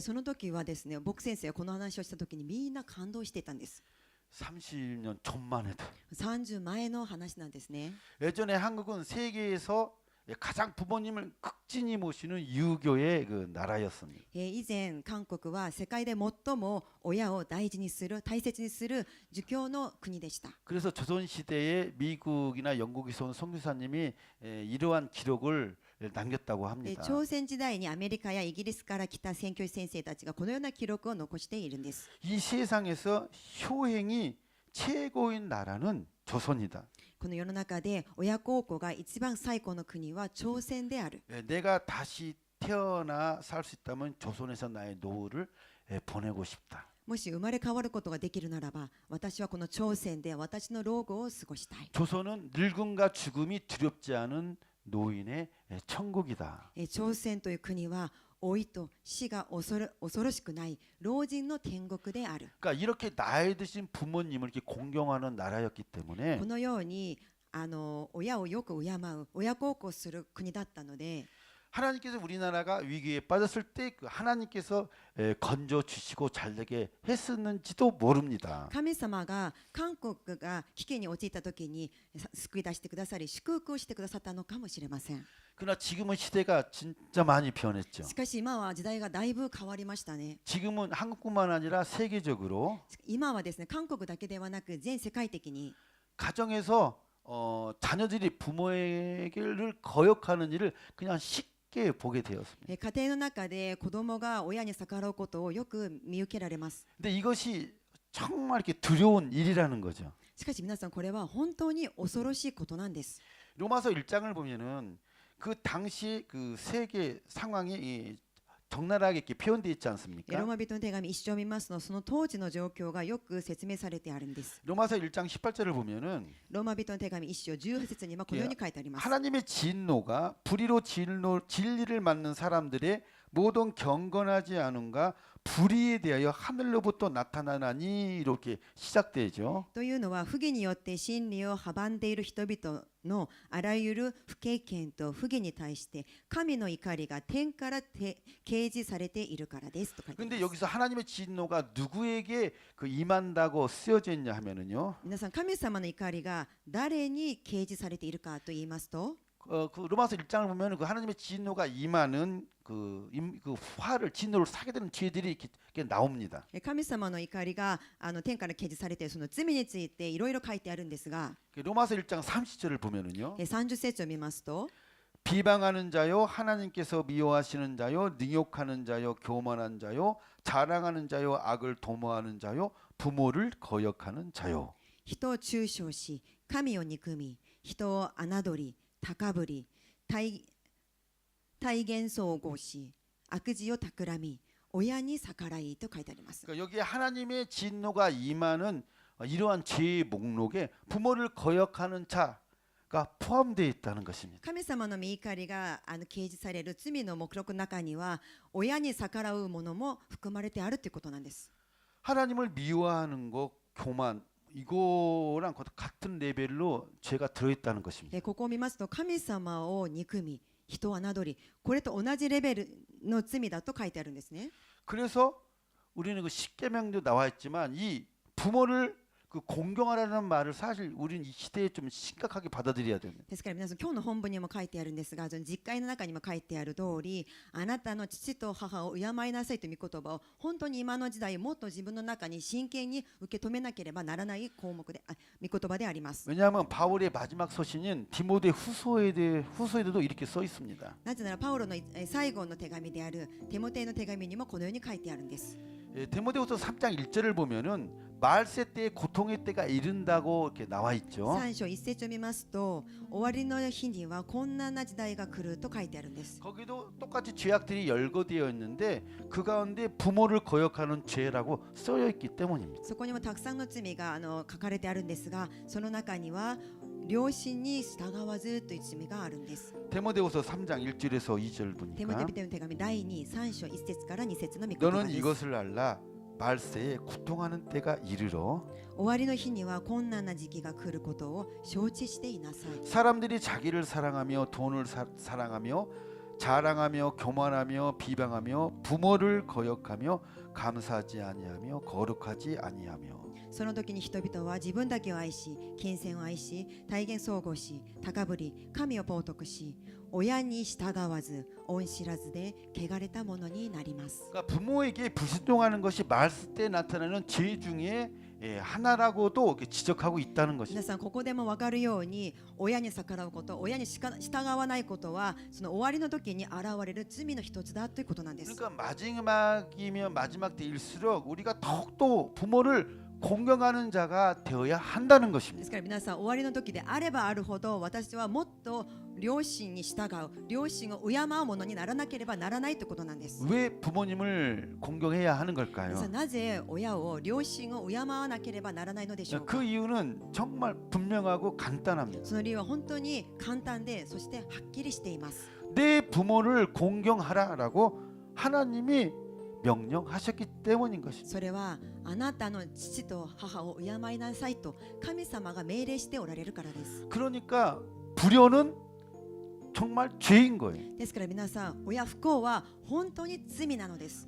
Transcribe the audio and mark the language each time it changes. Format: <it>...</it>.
<ja>その時はですね牧先生がこの話をした時にみんな感動していたんです。</ja> <ko>30년 전만 해도</ko> <ja>30前の話なんですね。</ja> <ko>예전에 한국은 세계에서 가장 부모님을 극진히 모시는 유교의 그 나라였습니다.</ko> <ja>以前韓国は世界で最も親を大事にする大切にする儒教の国でした。</ja> <ko>그래서 조선 시대에 미국이나 영국에서 온 선교사님이 이러한 기록을 남겼다고 합니다.</ko> <ja>朝鮮時代にアメリカやイギリスから来た宣教師先生たちがこのような記録を残しているんです。</ja> <ko>이 세상에서 효행이 최고인 나라는 조선이다.</ko> <ja>この世の中で親孝行が一番最高の国は朝鮮である。</ja> <ko>내가 다시 태어나 살 수 있다면 조선에서 나의 노후를 보내고 싶다.</ko> <ja>もし生まれ変わることができるならば私はこの朝鮮で私の老後を過ごしたい。</ja> <ko>조선은 늙음과 죽음이 두렵지 않은 노인의 천국이다.</ko> <ja>朝鮮という国は老いと死が恐ろしくない老人の天国である。</ja> <ko>그러니까 이렇게 나이 드신 부모님을 이렇게 공경하는 나라였기 때문에</ko> <ja>このように親をよく敬う親孝行する国だったので</ja> <ko>하나님께서 우리나라가 위기에 빠졌을 때 그 하나님께서 건져 주시고 잘되게 했었는지도 모릅니다.</ko> <ja>神様が韓国が危機に陥った時に救い出してくださり祝福をしてくださったのかもしれません。</ja> <ko>그러나 지금은 시대가 진짜 많이 변했죠.</ko> <ja>しかし今は時代がだいぶ変わりましたね。</ja> <ko>지금은 한국뿐만 아니라 세계적으로</ko> <ja>今はですね、韓国だけではなく全世界的に</ja> <ko>가정에서 자녀들이 부모에게를 거역하는 일을 그냥 쉽게 보게 되었습니다.</ko> <ja>家庭の中で子供が親に逆らうことをよく見受けられます。</ja> <ko>근데 이것이 정말 이렇게 두려운 일이라는 거죠.</ko> <ja>しかし皆さん、これは本当に恐ろしいことなんです。</ja> <ko>로마서 1장을 보면은 그 당시 그 세계 상황이 이 적나라하게 이렇게 표현되어 있지</ko> <ja>ロ</ja> <ko>않습니까?</ko> <ja>ーマ人の手紙一章を見ますと、その当時の状況がよく説明されてあるんです。</ja> <ko>로마서 1장 18절을 보면은</ko> <ja>ローマ人の手紙一章18節にはこのように書いてあります。</ja> <ko>하나님의 진노가 불의로 진리를 맞는 사람들의 모든 경건하지 않음과 불의에 대하여 하늘로부터 나타나나니 이렇게 시작되죠.</ko> <ja>というのは、不義によって真理を阻んでいる人々のあらゆる不経験と不義に対して神の怒りが天から掲示されているからですと書いてあり</ja> <ko>근데</ko> <ja>ます。</ja> <ko>여기서 하나님의 진노가 누구에게 그 임한다고 쓰여져 있냐 하면은요.</ko> <ja>皆さん、神様の怒りが誰に掲示されているかと言いますと、</ja> <ko>그 로마서 1장을 보면 그 하나님의 진노가 임하는 그 화를 진노를 사게 되는 죄들이 이렇게 나옵니다.</ko> <ja>神様の怒りが天から掲示されているその罪についていろいろ書いてあるんですが、</ja> <ko>로마서 1장 30절을 보면은요.</ko> <ja>30節を見ますと、</ja> <ko>비방하는 자요 하나님께서 미워하시는 자요 능욕하는 자요 교만한 자요 자랑하는 자요 악을 도모하는 자요 부모를 거역하는 자요.</ko> <ja>人を中傷し、神を憎み、人を侮り、高ぶり、体現相合し、悪事を企み、親に逆らいと書いてあります。</ja> <ko>그러니까 여기에 하나님의 진노가 임하는 이러한 죄의 목록에 부모를 거역하는 자가 포함되어 있다는 것입니다.</ko> <ja>神様の御怒りが掲示される罪の目録の中には、親に逆らうものも含まれてあるということなんです。</ja> <ko>하나님을 미워하는 것, 교만 이거랑 같은 레벨로 죄가 들어있다는 것입니다.</ko> <ja>ここを見ますと、神様を憎み、人を侮り、これと同じレベルの罪だと書いてあるんですね。</ja> <ko>그래서 우리는 그 십계명도 나와 있지만 이 부모를 그 공경하라는 말을 사실 우리는 이 시대에 좀 심각하게 받아들여야 됩니다.</ko> <ja>ですから皆さん、今日の本文にも書いてあるんですが、その実会の中にも書いてある通り、あなたの父と母を敬いなさいという御言葉を本当に今の時代もっと自分の中に真剣に受け止めなければならない項目で、御言葉であります。</ja> <ko>왜냐하면 바울의 마지막 서신인 디모데 후서에도 이렇게 써 있습니다.</ko> <ja>なぜならパウロの最後の手紙であるテモテイの手紙にもこのように書いてあるんです。</ja> <ko>디모데후서 3장 1절을 보면은 말세 때의 고통의 때가 이른다고 이렇게 나와 있죠.</ko> <ja>3章1節を見ますと、終わりの日には困難な時代が来ると書いてあるんです。</ja> <ko>거기도 똑같이 죄악들이 열거되어 있는데 그 가운데 부모를 거역하는 죄라고 쓰여 있기 때문입니다.</ko> <ja>そこにもたくさんの罪が書かれてあるんですが、その中には両親に従わずという罪があるんです。</ja> <ko>디모데후서 3장 1절에서 2절</ko> <ja>テモテ</ja> <ko>보니까</ko> <ja>人への手紙第2、3章1節から2節の御言葉</ja> <ko>너는</ko> <ja>です。</ja> <ko>이것을 알라 말세에 고통하는 때가 이르러</ko> <ja>終わりの日には困難な時期が来ることを承知していなさい。</ja> <ko>사람들이 자기를 사랑하며 돈을 사랑하며 자랑하며 교만하며 비방하며 부모를 거역하며 감사하지 아니하며 거룩하지 아니하며</ko> <ja>その時に人々は自分だけを愛し、金銭を愛し、体現相互し、高ぶり、神を冒涜し、親に従わず、恩知らずで汚れたものになります。</ja> <ko>그러니까 부모에게 불순종하는 것이 말세 때 나타나는 죄 중에 하나라고도 이렇게 지적하고 있다는</ko> <ja>皆</ja> <ko>것입니다.</ko> <ja>さん、ここでも分かるように、親に逆らうこと、親に従わないことは、その終わりの時に現れる罪の一つだということなんです。</ja> <ko>그러니까 마지막이면 마지막 때일수록 우리가 더욱더 부모를 공경하는 자가 되어야 한다는</ko> <ja>で</ja> <ko>것입니다.</ko> <ja>すから皆さん、終わりの時であればあるほど、私はもっと両親に従う、両親を敬うものにならなければならないということなんです。</ja> <ko>왜 부모님을 공경해야 하는</ko> <ja>皆さ</ja> <ko>걸까요?</ko> <ja>ん、なぜ親を、両親を敬わなければならないのでしょうか。</ja> <ko>그 이유는 정말 분명하고 간단합니다.</ko> <ja>その理由は本当に簡単で、そしてはっきりしています。</ja> <ko>내 부모를 공경하라라고 하나님이 명령하셨기 때문인 것입니다.</ko> <ja>それはあなたの父と母を敬いなさいと神様が命令しておられるからです。</ja> <ko>그러니까 불효는 정말 죄인 거예요.</ko> <ja>ですから皆さん、親不孝は本当に罪なのです。</ja>